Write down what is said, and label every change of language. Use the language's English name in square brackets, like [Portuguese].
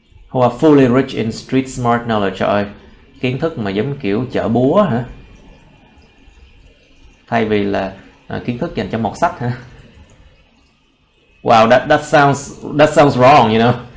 [English] Who are fully rich in street smart knowledge. [Vietnamese] Trời ơi, kiến thức mà giống kiểu chợ búa hả? Thay vì là kiến thức dành cho mọt sách hả? [English] Wow, that sounds wrong, you know.